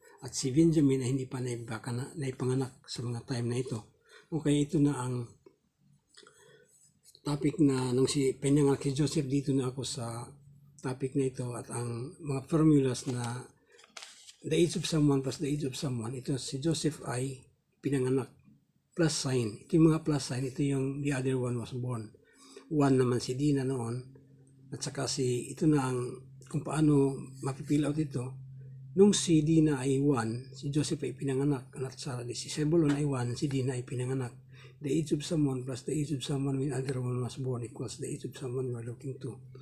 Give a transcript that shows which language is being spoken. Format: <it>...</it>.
<tl>at si Benjamin ay hindi pa naipanganak sa mga time na ito. Okay, ito na ang topic na nung pinanganak si Joseph, dito na ako sa topic na ito at ang mga formulas na</tl> <en>the age of someone</en> <tl>plus the age of someone. Ito si Joseph ay pinanganak, plus sign. Ito yung mga plus sign, ito yung</tl> <en>the other one was born.</en> <tl>One naman si Dina noon, at saka ito na ang kung paano mapipill out ito. Nung si Dina ay 1, si Joseph ay pinanganak, at sa si Zebulon ay 1, si Dina ay pinanganak.</tl> <en>The age of someone plus the age of someone when other one was born equals the age of someone you are looking to.</en>